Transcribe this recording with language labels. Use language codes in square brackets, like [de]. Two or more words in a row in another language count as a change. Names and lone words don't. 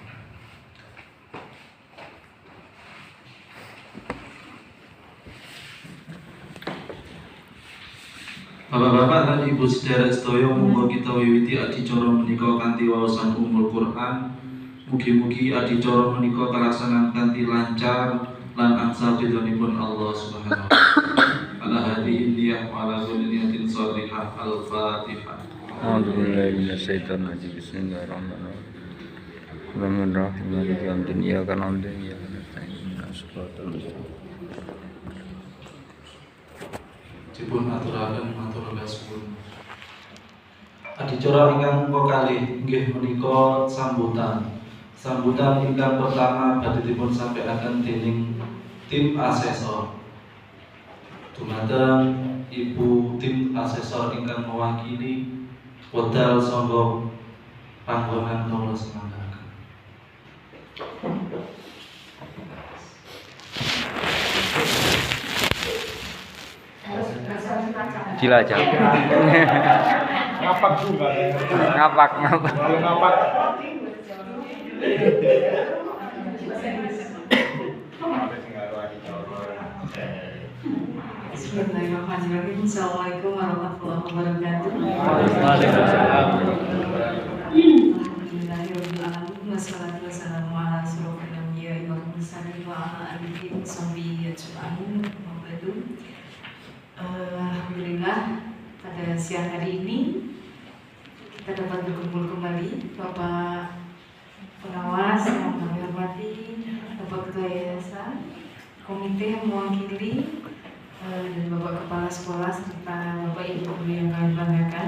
[jv] Bapak-bapak lan Ibu sedherek sedaya monggo kita wiwiti adicara menika kanthi waosan Ummul Quran. Mugi-mugi adicara menika kalaksanan kanthi lancar lan angsal ridhonipun Allah [ar] سبحانه وتعالى. على هذه النية وعلى كل نية صالحة. Al-Fatihah. أعوذ بالله من الشيطان الرجيم. بسم الله الرحمن الرحيم. Bismillahirrahmanirrahim. مالك يوم الدين. إياك نعبد وإياك نستعين. اهدنا الصراط المستقيم. [jv] Dipun aturaken matur nuwun. Adicara ingkang kalih inggih menika sambutan. Sambutan ingkang pertama badhe dipun sampaikan dening tim asesor. Dumateng Ibu tim asesor ingkang mewakili wedal sangga panggonan kawula semangaken. Cilacap. [id] Ngapak juga. [jv] Ngapak. Ngapak. [ar] Bismillahirrahmanirrahim. السلام عليكم ورحمة الله وبركاته. Waalaikumsalam. الحمد لله رب العالمين والصلاة والسلام على أشرف الأنبياء والمرسلين وعلى آله وصحبه أجمعين. [id] Alhamdulillah pada siang hari ini kita dapat berkumpul kembali. Bapak Pengawas yang kami hormati, Bapak Ketua Yayasan, komite yang mewakili, dan Bapak Kepala Sekolah serta Bapak Ibu guru yang kami banggakan.